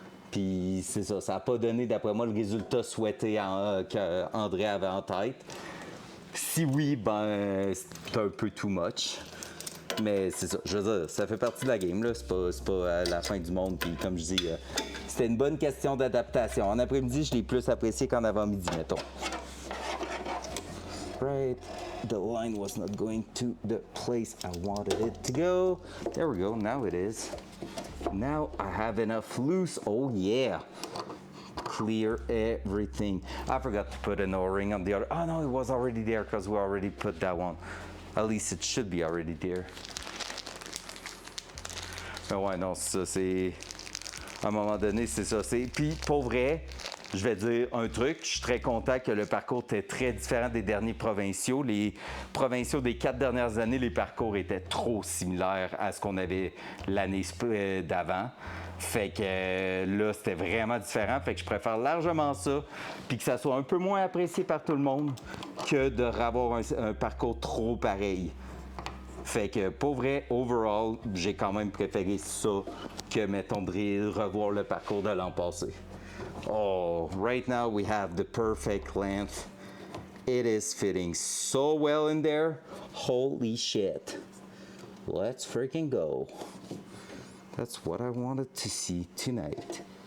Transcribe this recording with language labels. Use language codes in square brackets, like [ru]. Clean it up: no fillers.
[fr] Puis c'est ça, ça n'a pas donné, d'après moi, le résultat souhaité qu'André avait en tête. Si oui, ben, c'est un peu too much. Mais c'est ça, je veux dire, ça fait partie de la game, là. C'est pas la fin du monde. Puis comme je dis, c'était une bonne question d'adaptation. En après-midi, je l'ai plus apprécié qu'en avant-midi, mettons. [en] Right, the line was not going to the place I wanted it to go. There we go, now it is. Now I have enough loose, oh yeah. Clear everything. I forgot to put an O-ring on the other. Oh no, it was already there because we already put that one. At least it should be already there. [fr] Mais ouais, non, ça c'est... À un moment donné, c'est ça. Puis pour vrai, je vais dire un truc. Je suis très content que le parcours était très différent des derniers provinciaux. Les provinciaux des 4 dernières années, les parcours étaient trop similaires à ce qu'on avait l'année d'avant. Fait que là, c'était vraiment différent. Fait que je préfère largement ça, puis que ça soit un peu moins apprécié par tout le monde que de avoir un parcours trop pareil. Fait que pour vrai, overall, j'ai quand même préféré ça que, mettons, de revoir le parcours de l'an passé. [en] Oh, right now we have the perfect length. It is fitting so well in there. Holy shit. Let's freaking go. That's what I wanted to see tonight.